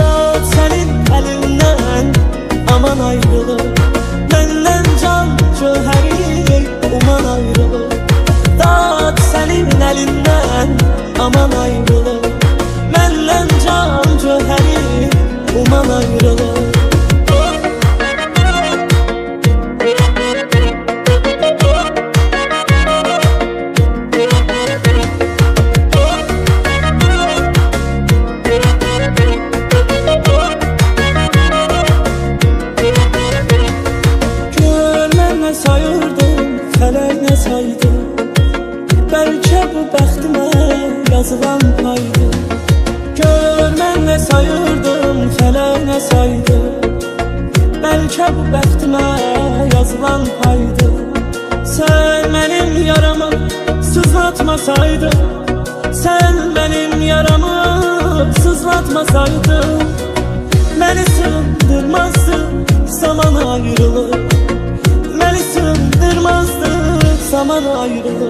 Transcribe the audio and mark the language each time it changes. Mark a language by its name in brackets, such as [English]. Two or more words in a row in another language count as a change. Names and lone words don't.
[Turkish] Dağıt senin elinden, aman ayrılık. Benden can cöheri, uman ayrılık. Dağıt senin elinden, aman ayrılık. Benden can cöheri, uman ayrılık. [Azerbaijani] Fələk nə saydı, bəlkə bu bəxtimə yazılan paydı. Gör mən nə sayırdım, fələk nə saydı, bəlkə bu bəxtimə yazılan paydı. [Turkish] Sen benim yaramı sızlatmasaydın, sen benim yaramı sızlatmasaydın, beni sığdırmazdı zaman ayrılık. Beni sığdırmazdı zaman ayrılık.